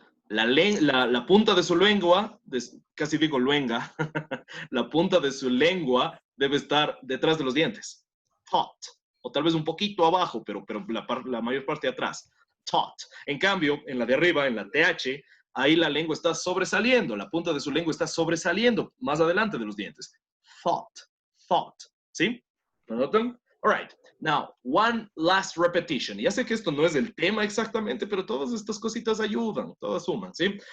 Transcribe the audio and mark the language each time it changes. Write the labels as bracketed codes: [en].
[es] La punta de su lengua, casi digo luenga, la punta de su lengua debe estar detrás de los dientes. Taught. O tal vez un poquito abajo, pero la mayor parte de atrás. Taught. En cambio, en la de arriba, en la TH, ahí la lengua está sobresaliendo, la punta de su lengua está sobresaliendo más adelante de los dientes. [en] Thought, thought. [es] ¿Sí? ¿Lo notan? [en] All right. Now, one last repetition. [es] Ya sé que esto no es el tema exactamente, pero todas estas cositas ayudan, todas suman, ¿sí?